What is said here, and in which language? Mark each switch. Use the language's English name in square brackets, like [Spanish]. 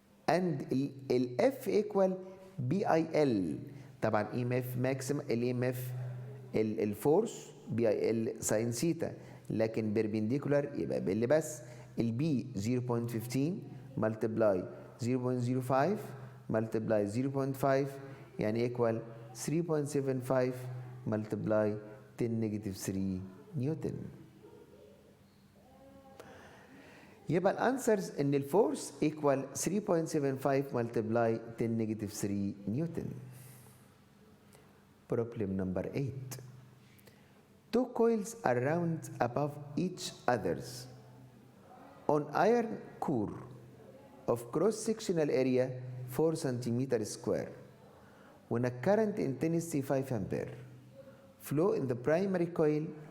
[English] And ال F equal BIL. [Arabic] طبعا [English] EMF maximum [Arabic] ال EMF الفورس BIL ساين سيتا، لكن perpendicular يبقى بال بس. [English] ال B 0.15 multiply 0.05 multiply 0.5 يعني equal 3.75 multiply 10 negative 3 newton. [Arabic] يبقى الانسرز ان الفورس [English] equal 3.75 multiply 10 negative 3 newton. Problem number 8. Two coils are round above each others on iron core of cross-sectional area 4 centimeter square when a current intensity 5 ampere flow in the primary coil.